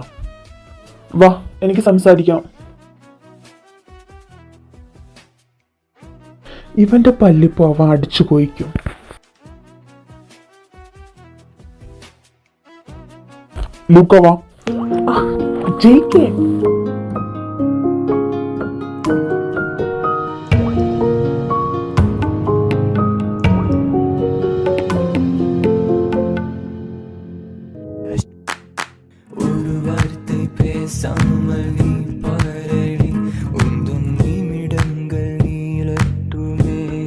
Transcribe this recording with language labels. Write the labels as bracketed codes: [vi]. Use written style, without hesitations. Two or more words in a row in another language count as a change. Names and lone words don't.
[ml] വാ, എനിക്ക് സംസാരിക്കാം. ഇവന്റെ പല്ലിപ്പോ അവൻ അടിച്ചു പോയിക്കും. ലൂക്ക വാ. ജയിക്കേ. [ta] ஒரு வார்த்தை பேசாமல் நீ பாரடி உந்தன் நிமிடங்கள் நீளட்டுமே